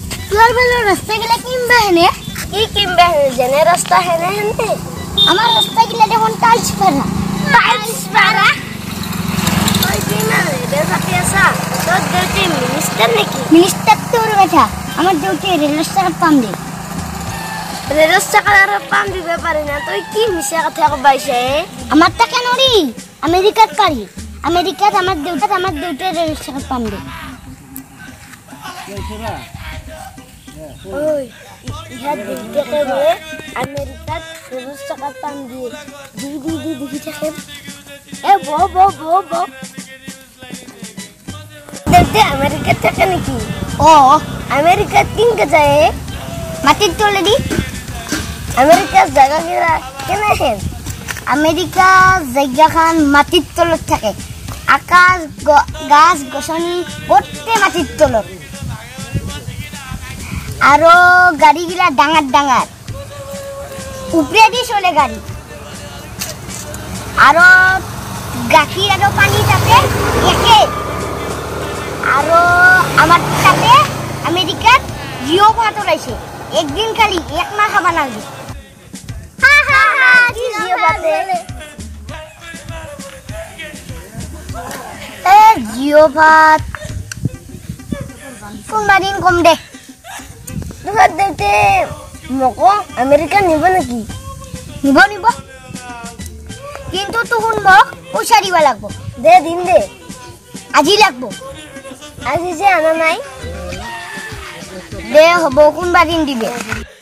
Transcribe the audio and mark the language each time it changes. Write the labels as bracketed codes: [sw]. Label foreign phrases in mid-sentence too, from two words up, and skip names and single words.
[rkt] তোৰ ভালো ৰাস্তা গিলা কিম্বা হেনে কি কিম্বা হেনে যেনে ৰাস্তা হেনে হেনে আমাৰ ৰাস্তা গিলা দেখোন টাইলছ পাৰা তই কি মানে বেজাতি আছা তোৰ দেউতি মিনিষ্টাৰ নেকি মিনিষ্টার তোর কথা আমার ডিউটি রেল রাস্তা পাম দে রেল চাকার পাম দিবে পারি না তুই কি মিছা কথা কবাইছে আমার টা কেন রে আমেরিকাত পারি আমেরিকাত আমার ডিউটি রেল রাস্তা পাম দে ওই ইহা দেখতে বলে আমেরিকাত রেল চাকা পাম দিয়ে দি দেখি থাকে এ বো দেখতে আমেরিকাত থাকে নাকি ও আমেরিকাত কিনকে যায় মাটির তোলে দি আমেরিকার জায়গা গিলা কেন হেন আমেরিকা জায়গাখান মাটির তলত থাকে আকাশ গাছ গছনি গোটে মাটির তলত আরো গাড়িগুলা ডাঙার উপরে দি চলে গাড়ি আরো গাখীর আরো পানি থাকে একে আরো আমার সাথে আমেরিকাত জিও ভাত ওলাইছে একদিন খালি এক মাহ খাবা নালগে জিও ভাতে জিও ভাত কোনবা দিন কম দে তোর দেখতে মকো আমেরিকা নিব নাকি নিব কিন্তু তখন মোক পয়সা দিব লাগবো দে দিন দে আজি লাগবো আজি যে আনা নাই দে হব কোনবা দিন দিবে